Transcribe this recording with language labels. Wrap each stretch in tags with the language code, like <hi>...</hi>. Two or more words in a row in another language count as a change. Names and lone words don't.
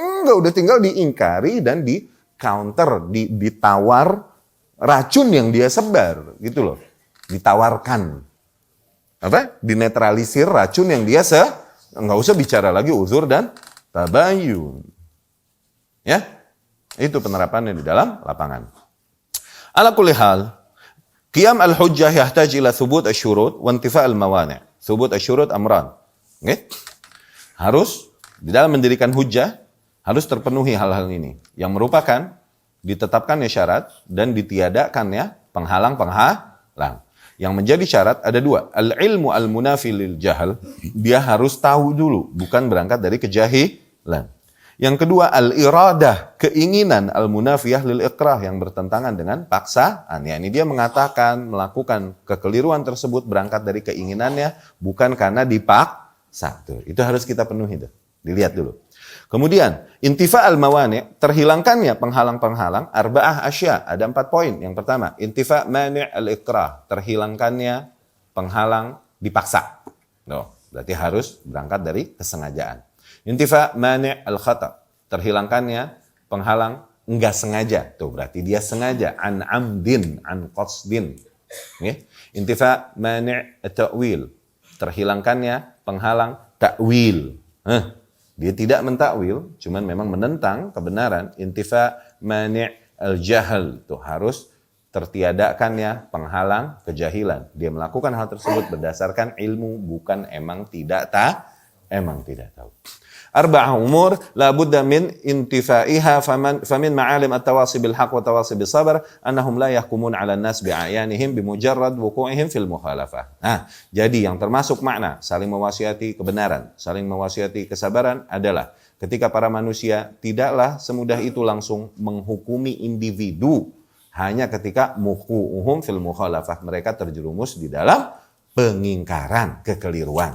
<id>Enggak, udah tinggal diingkari dan di counter, ditawar racun yang dia sebar, gitu loh. Ditawarkan. Dinetralisir racun yang dia nggak usah bicara lagi uzur dan tabayun. Ya, itu penerapannya di dalam lapangan.</id> <ar>على كل حال قيام الحجة يحتاج إلى ثبوت الشروط وانتفاء الموانع'. ثبوت الشروط أمران. Okay?</ar> <id>Harus di dalam mendirikan hujjah harus terpenuhi hal-hal ini yang merupakan ditetapkannya syarat dan ditiadakannya penghalang. Yang menjadi syarat ada dua.</id> <ar>العلم المنافي للجهل.</ar> <id>Dia harus tahu dulu, bukan berangkat dari kejahilan. Yang kedua, al-iradah, keinginan</id> <ar>المنافية للإكراه,</ar> <id>yang bertentangan dengan paksaan. Ya, ini dia mengatakan, melakukan kekeliruan tersebut berangkat dari keinginannya, bukan karena dipaksa. Tuh, itu harus kita penuhi. Tuh. Dilihat dulu. Kemudian,</id> <ar>انتفاء الموانع',</ar> <id>terhilangkannya penghalang-penghalang,</id> <ar>أربعة أشياء,</ar> <id>ada 4 poin. Yang pertama,</id> <ar>انتفاء مانع الإكراه,</ar> <id>terhilangkannya penghalang dipaksa. Loh, berarti harus berangkat dari kesengajaan.</id> <ar>انتفاء مانع الخطأ',</ar> <id>terhilangkannya penghalang enggak sengaja. Tuh, berarti dia sengaja,</id> <ar>عن عمد عن قصد. Okay? انتفاء مانع التأويل,</ar> <id>terhilangkannya penghalang ta'wil. Dia tidak mentakwil, cuman memang menentang kebenaran.</id> <ar>انتفاء مانع الجهل,</ar> <id>itu harus tertiadakannya penghalang kejahilan. Dia melakukan hal tersebut berdasarkan ilmu, bukan emang tidak tahu.</id> <ar>أربعة أمور لا بد من انتفائها فمن معالم التواصي بالحق والتواصي بالصبر أنهم لا يحكمون على الناس بأعيانهم بمجرد وقوعهم في المخالفة.</ar> <id>Nah, jadi yang termasuk makna saling mewasiati kebenaran, saling mewasiati kesabaran adalah ketika para manusia tidaklah semudah itu langsung menghukumi individu hanya ketika</id> <ar>وقوعهم في المخالفة,</ar> <id>mereka terjerumus di dalam pengingkaran, kekeliruan.</id>